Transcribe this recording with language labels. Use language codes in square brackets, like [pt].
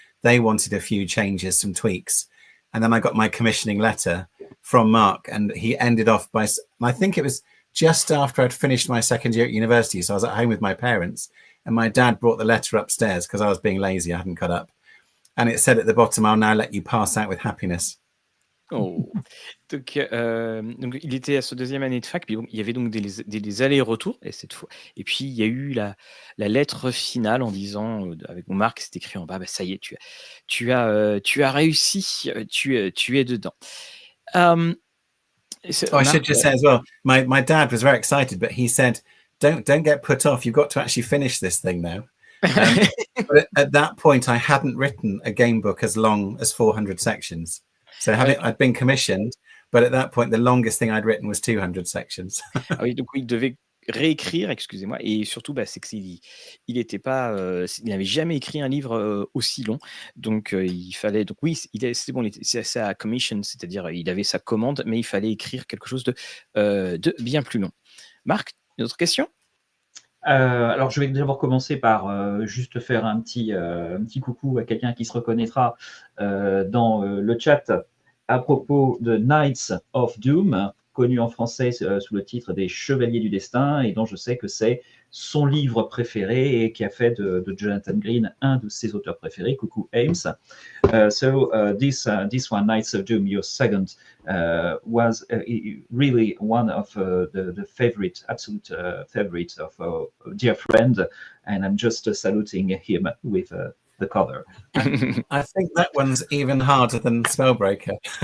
[en] They wanted a few changes, some tweaks. And then I got my commissioning letter from Mark, and he ended off by, I think it was just after I'd finished my second year at university. So I was at home with my parents, and my dad brought the letter upstairs because I was being lazy. I hadn't got up. And it said at the bottom, I'll now let you pass out with happiness. Oh. [fr] Donc, il était à sa 2e année de fac, puis il y avait donc des allers-retours, et cette fois, et puis il y a eu la lettre finale en disant, avec mon marque, c'est écrit en bas, bah, ça y est, tu as réussi, tu es dedans. [en] I should [fr] Marc, [en] just say as well, my dad was very excited, but he said, don't get put off. You've got to actually finish this thing now. But at that point, I hadn't written a game book as long as 400 sections. So I'd been commissioned, but at that point, the longest thing I'd written was 200 sections. [fr] Ah oui, donc il devait réécrire, excusez-moi, et surtout, bah, c'est que il était pas, il n'avait jamais écrit un livre aussi long, donc il fallait, donc oui, c'était bon, c'est sa commission, c'est-à-dire il avait sa commande, mais il fallait écrire quelque chose de bien plus long. Marc, une autre question? Alors, je vais d'abord commencer par juste faire un petit coucou à quelqu'un qui se reconnaîtra dans le chat à propos de Knights of Doom, connu en français sous le titre des Chevaliers du Destin, et dont je sais que c'est son livre préféré et qui a fait de Jonathan Green un de ses auteurs préférés. Coucou Ames. [en] This one, Knights of Doom, your second, was really one of the favorite, absolute favorite of a dear friend, and I'm just saluting him with the cover. I think that one's even harder than Spellbreaker.